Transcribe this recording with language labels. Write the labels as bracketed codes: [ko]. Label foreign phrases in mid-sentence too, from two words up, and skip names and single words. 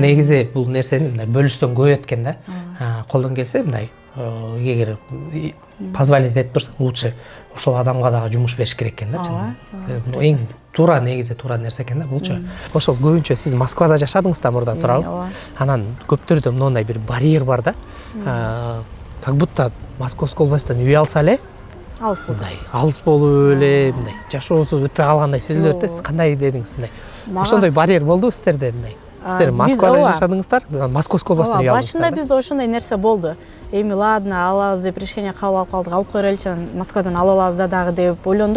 [ky] Негизи бул нерсени мындай бөлүшсөң көбөйөт экен да. Колдон келсе мындай эгер позволить этип турсаң, лучше ошол адамга дагы жумуш бериш керек экен да. Эң туура, негизи туура нерсе экен да булчу. Ошол көбүнчө сиз Москвада жашадыңыз да, мурда турабы? Анан көптөрдө моундай бир барьер бар да. [ru] Как будто Московской областан [ky] үй алса эле Алыс болду. Мындай алыс болуп эле, мындай жашоосу өтпөй калгандай сезилип атат. Сиз кандай дедиңиз мындай? Ошондой барьер болду сиздерде мындай? Сиздер Москвада жашадыңыздар, Московской областан үй алдыңыздар. Башында бизде ошондой нерсе болду. Эми ладно, алабыз деп решение кабыл алып калдык, алып коелучу, Москвадан ала алабыз да дагы деп ойлондук.